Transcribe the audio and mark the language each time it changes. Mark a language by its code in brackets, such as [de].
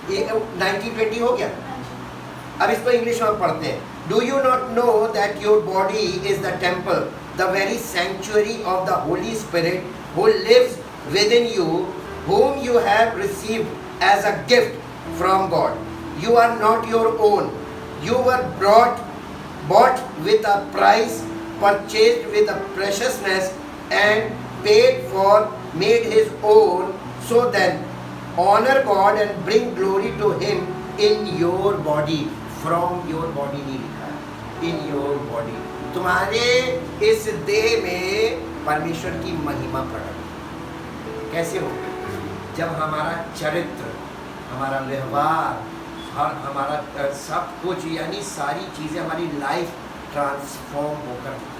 [hi] 1920 हो गया। अब इसको इंग्लिश में पढ़ते हैं। [en] Do you not know that your body is the temple, the very sanctuary of the Holy Spirit who lives within you, whom you have received as a gift from God. You are not your own. You were bought with a price, purchased with a preciousness, and paid for, made His own. So then, honor God and bring glory to Him in your body. From your body [hi] नहीं लिखा है, [en] in your body. [hi] तुम्हारे इस देह में परमेश्वर की महिमा प्रकट कैसे होगी? जब हमारा चरित्र, हमारा व्यवहार और हमारा सब कुछ, यानी सारी चीज़ें, हमारी लाइफ ट्रांसफॉर्म होकर।